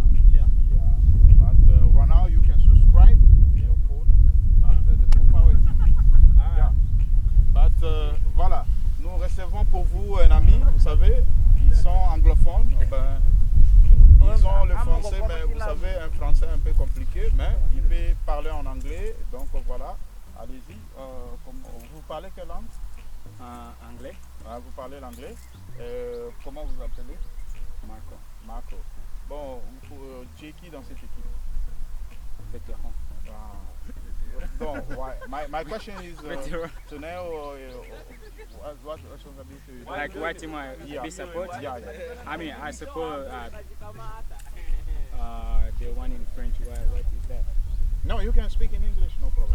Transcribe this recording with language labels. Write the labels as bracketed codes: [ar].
[en] Yeah. But right now you can subscribe to your phone, but the Full Power TV. Yeah. [fr] But voilà, nous recevons pour vous un ami, vous savez, ils sont anglophones. Ben, ils ont le français, mais vous savez, un français un peu compliqué, mais il peut parler en anglais, donc voilà, allez-y. Vous parlez quelle langue? Anglais. Vous parlez l'anglais. Comment vous appelez? Marco. Bon, tu es qui dans cette équipe? Vétéran. [en] Donc, my question is to know what like what team I be support? Yeah. I mean, I support the one in French. What is that? No, you can speak in English, no problem.